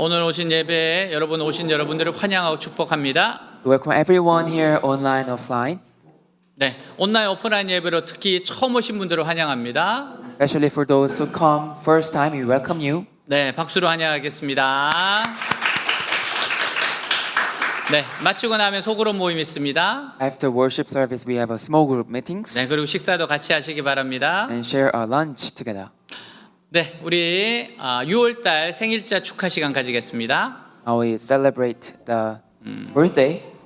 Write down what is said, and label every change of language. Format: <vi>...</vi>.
<ko>오늘 오신 예배에 오신 여러분들을 환영하고 축복합니다.</ko> <en>Welcome everyone here online, offline.</en> <ko>네, 온라인 오프라인 예배로 특히 처음 오신 분들을 환영합니다.</ko> <en>Especially for those who come first time, we welcome you.</en> <ko>네, 박수로 환영하겠습니다. 네, 마치고 나면 소그룹 모임 있습니다.</ko> <en>After worship service, we have a small group meetings</en> <ko>네, 그리고 식사도 같이 하시기 바랍니다.</ko> <en>and share our lunch together.</en> <ko>네, 우리 6월달 생일자 축하 시간 가지겠습니다.</ko> <en>Now we celebrate the birthday.</en>